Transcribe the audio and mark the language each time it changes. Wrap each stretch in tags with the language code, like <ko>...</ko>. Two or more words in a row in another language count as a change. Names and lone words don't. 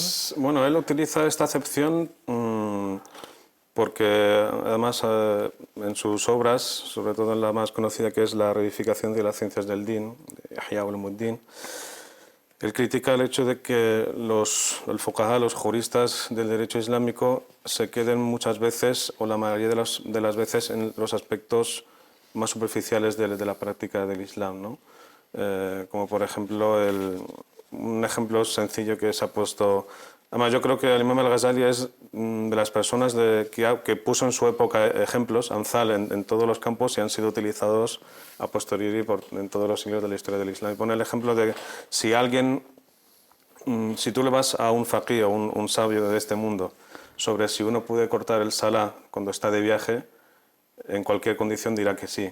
<es>Bueno, él utiliza esta acepción porque además en sus obras, sobre todo en la más conocida que es la reedificación de las ciencias del din, de Ihya Ulumuddin, él critica el hecho de que el fuqaha, los juristas del derecho islámico, se queden muchas veces, o la mayoría de las veces, en los aspectos más superficiales de la práctica del Islam, ¿no? Como por ejemplo, un ejemplo sencillo que se ha puesto... Además, yo creo que el Imam al-Ghazali es de las personas que puso en su época ejemplos, Amthal, en todos los campos y han sido utilizados a posteriori en todos los siglos de la historia del Islam. Y pone el ejemplo de si tú le vas a un faqih o un sabio de este mundo sobre si uno puede cortar el salah cuando está de viaje, en cualquier condición dirá que sí.</es>